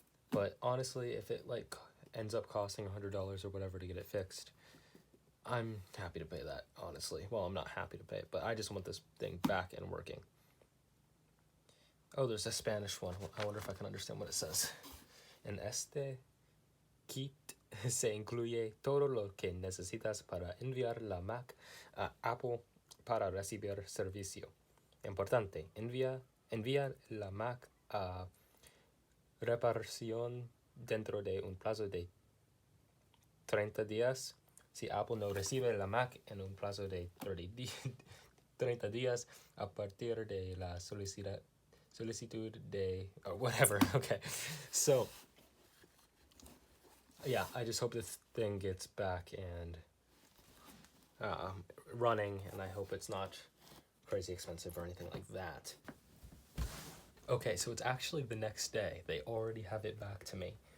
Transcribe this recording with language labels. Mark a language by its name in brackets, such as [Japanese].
[English] But honestly, if it like ends up costing $100 or whatever to get it fixed, I'm happy to pay that, honestly. Well, I'm not happy to pay it, but I just want this thing back and working. Oh, there's a Spanish one. I wonder if I can understand what it says. [Spanish] En este kit se incluye todo lo que necesitas para enviar la Mac a Apple para recibir servicio. Importante, envía la Mac a reparación dentro de un plazo de 30 días. Si Apple no recibe la Mac en un plazo de 30 días a partir de la solicitud de, [English] or whatever. Okay, so yeah, I just hope this thing gets back and running, and I hope it's not crazy expensive or anything like that. Okay, so it's actually the next day. They already have it back to me.